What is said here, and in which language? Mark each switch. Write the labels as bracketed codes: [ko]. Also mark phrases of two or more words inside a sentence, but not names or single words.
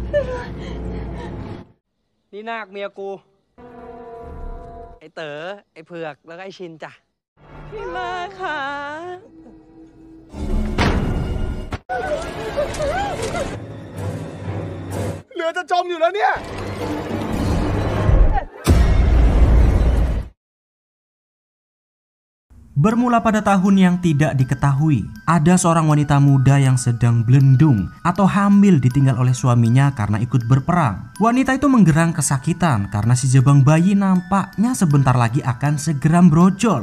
[th] นี่นาคเมียกูไอ้เต๋อไอ้เผือกแล้วก็ไอ้ชินจ้ะพี่มาค่ะ เรือจะจมอยู่แล้วเนี่ย [id] Bermula pada tahun yang tidak diketahui, ada seorang wanita muda yang sedang belendung atau hamil ditinggal oleh suaminya karena ikut berperang. Wanita itu menggerang kesakitan karena si jabang bayi nampaknya sebentar lagi akan segera brojol.